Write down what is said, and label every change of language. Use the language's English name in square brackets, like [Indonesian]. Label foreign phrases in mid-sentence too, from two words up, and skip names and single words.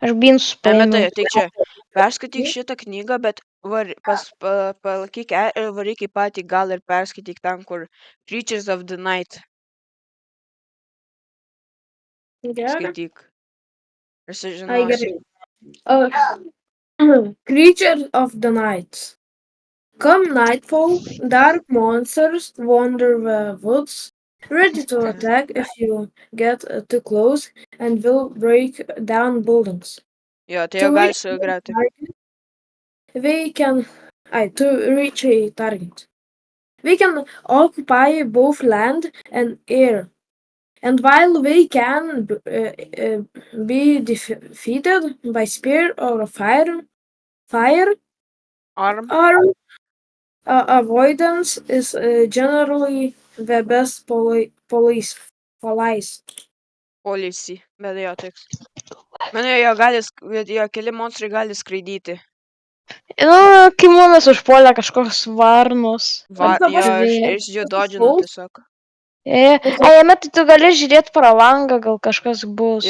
[Lithuanian] Emetai, tai čia, perskaityk šitą knygą, bet palaikyk varyk į patį galą ir perskaityk ten, kur Creatures of the Night. Gerai. Skaityk. Ir Ai, sužinosi. gerai. [English] Creatures of the night. Come nightfall, dark monsters wander the woods, ready to attack if you get too close, and will break down buildings. [Lithuanian] Jo, tai [English] To [Lithuanian] jau gali [English] reach a [Lithuanian] sugriauti. [English] target, to reach a target. We can occupy both land and air. And while we can be defeated by spear or fire Arm. arm, avoidance is generally the best police. Policy. [Lithuanian] Bet jo, tiks. Mane jo gali, jo keli monstrai gali skraidyti. Nu, kai mumis užpuolė kažkoks varnos. Jo, žvėrė. ir jų dodžinu tiesiog. Ai, Emetai, tu gali žiūrėti pro langą, gal kažkas bus.